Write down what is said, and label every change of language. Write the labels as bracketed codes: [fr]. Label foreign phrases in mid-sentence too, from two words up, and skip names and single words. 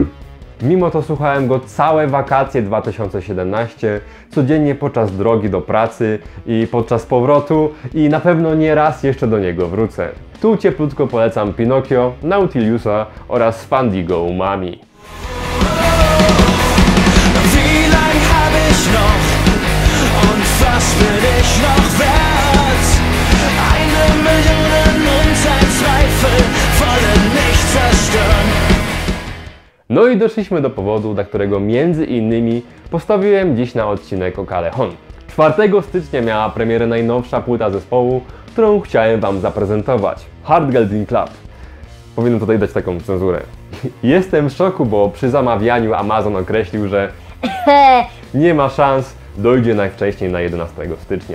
[pl] Mimo to słuchałem go całe wakacje 2017, codziennie podczas drogi do pracy i podczas powrotu i na pewno nie raz jeszcze do niego wrócę. Tu cieplutko polecam Pinocchio, Nautiliusa oraz Fandigo Umami. [de] Wie lang hab ich noch und was bin ich noch wert? 1 Million und ein Zweifel wollen mich zerstören. [pl] No i doszliśmy do powodu, dla którego między innymi postawiłem dziś na odcinek o Callejon. 4 stycznia miała premierę najnowsza płyta zespołu, którą chciałem Wam zaprezentować. Hardgelding Club. Powinienem tutaj dać taką cenzurę. Jestem w szoku, bo przy zamawianiu Amazon określił, że nie ma szans, dojdzie najwcześniej na 11 stycznia.